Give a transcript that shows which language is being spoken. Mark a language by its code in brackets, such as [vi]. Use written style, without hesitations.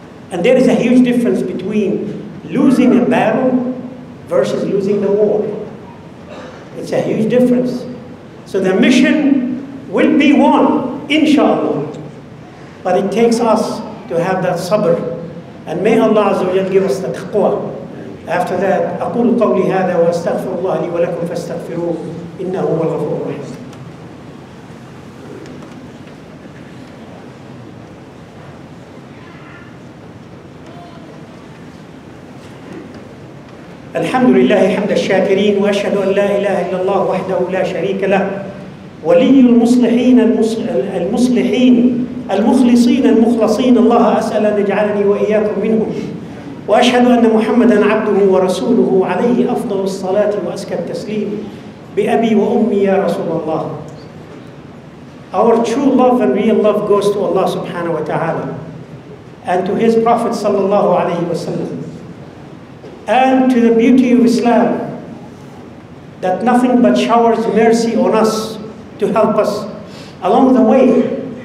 [en] And there is a huge difference between losing a battle versus losing the war. It's a huge difference. So the mission will be won, inshallah. But it takes us to have that sabr. And may Allah Azza wa Jal give us the taqwa. After that, [ar] أقول قولي هذا وأستغفر الله لي ولكم فاستغفروه إنه هو الغفور الرحيم. الحمد لله حمد الشاكرين وأشهد أن لا إله إلا الله وحده لا شريك له ولي المصلحين المصلحين المخلصين المخلصين الله أسأل أن يجعلني وإياكم منهم وأشهد أن محمدا عبده ورسوله عليه أفضل الصلاة وأزكى التسليم بأبي وأمي يا رسول الله. [en] Our true love and real love goes to Allah subhanahu wa ta'ala and to His Prophet sallallahu alayhi wa sallam and to the beauty of Islam that nothing but showers mercy on us to help us along the way.